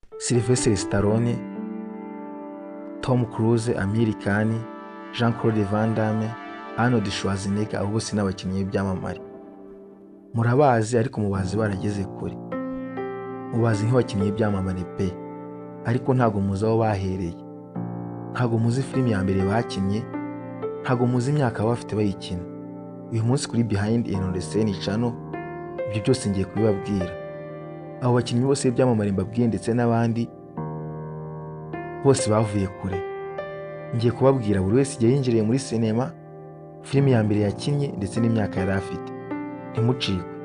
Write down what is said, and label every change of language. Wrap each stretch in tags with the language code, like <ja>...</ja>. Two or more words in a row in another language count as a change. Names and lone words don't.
<rw>Sylvester Stallone, Tom Cruise, Amir Khan, Jean-Claude Van Damme, Arnold Schwarzenegger, abo bose n'abakinnyi b'ibyamamare. Murabazi ariko mubazi barageze kure. Mubazi nk'abakinnyi b'ibyamamare pe, ariko ntago muzi aho bahereye. Ntago muzi filime ya mbere bakinnye, ntago muzi imyaka bafite bayikina. Uyu munsi kuri Behind on the Scene channel ibyo byose ngiye kubibabwira. Abo bakinnyi bose b'ibyamamare mbabwiye ndetse n'abandi bose bavuye kure. Ngiye kubabwira buri wese igihe yinjiriye muri sinema, filime ya mbere yakinnye ndetse n'imyaka yari afite. Ntimucikwe.</rw>